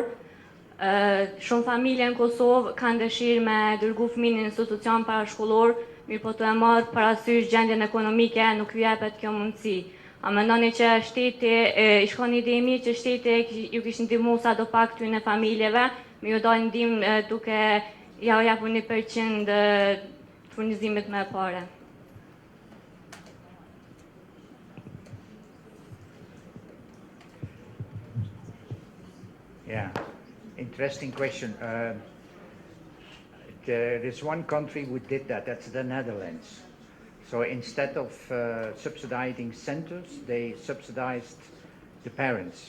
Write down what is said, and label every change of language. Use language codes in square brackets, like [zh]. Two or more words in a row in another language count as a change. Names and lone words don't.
[sq] Shumë familje në Kosovë kanë dëshirë me dërgu fëmijën në institucion parashkollor, mirë po të e marë parasysh gjendjen ekonomike, nuk ju jepet kjo mundësi. A mendoni që shteti, i shkon një ide mirë që shteti ju kishë ndihmu sa do pak këtyne familjeve, me ju dojnë ndihmë duke ja u japur 1% furnizimit me pare? [en] Yeah, interesting question. There is one country who did that, that's the Netherlands. So instead of subsidizing centers, they subsidized the parents.